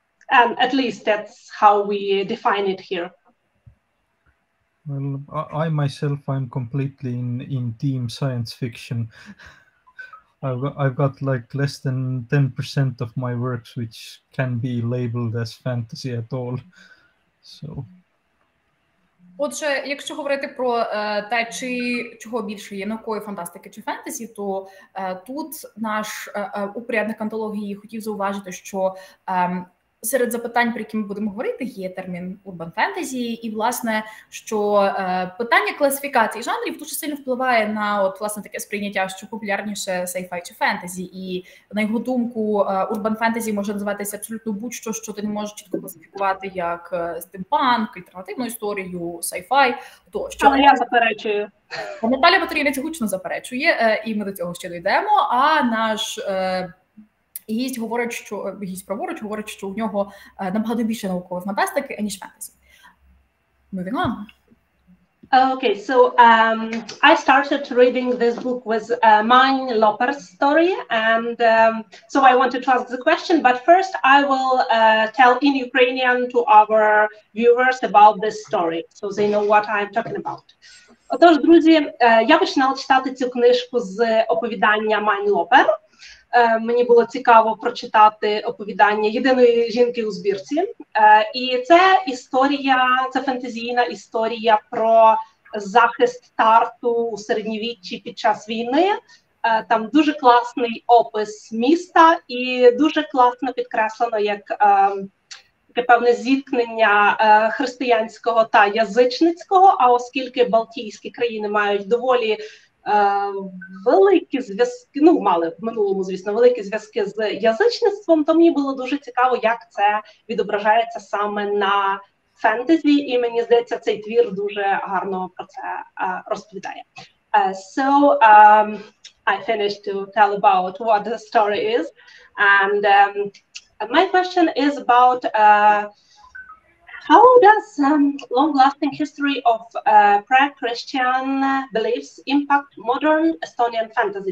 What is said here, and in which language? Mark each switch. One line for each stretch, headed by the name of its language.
English: And at least that's how we define it here. Well, I myself, I'm completely in team science fiction. I've got like less than 10% of my works which can be labeled as fantasy at all. So.
Ukrainian: Отже, якщо говорити про те, чого більше є наукової фантастики чи фентезі, то тут наш упорядник антології хотів зауважити, що серед запитань, про які ми будемо говорити, є термін urban fantasy, і, власне, що питання класифікації жанрів дуже сильно впливає на, от, власне, таке сприйняття, що популярніше sci-fi чи фентезі, і, на його думку, urban fantasy може називатися абсолютно будь-що, що ти не можеш чітко класифікувати як стимпанк, альтернативну історію, sci-fi, тощо. Але я заперечую. Наталя Батарінець гучно заперечує, і ми до цього ще дійдемо, а наш гість праворуч говорить, що у нього набагато більше наукової фантастики, ніж фентезі.
English: Moving on. Okay, so I started reading this book with Mань Loper's story, and so I wanted to ask the question, but first I will tell in Ukrainian to our viewers about this story, so they know what I'm talking about.
Ukrainian: Отож, друзі, я починала читати цю книжку з оповідання Мань Лопер. Мені було цікаво прочитати оповідання єдиної жінки у збірці. І це історія, це фентезійна історія про захист Тарту у середньовіччі під час війни. Там дуже класний опис міста і дуже класно підкреслено як таке певне зіткнення християнського та язичницького, а оскільки Балтійські країни мають доволі великі зв'язки, мали в минулому, звісно, великі зв'язки з язичництвом, то мені було дуже цікаво, як це відображається саме на фентезі, і мені здається, цей твір дуже гарно про це розповідає.
English: So I finished to tell about what the story is, and my question is about how does long-lasting history of pre-Christian beliefs impact modern Estonian fantasy?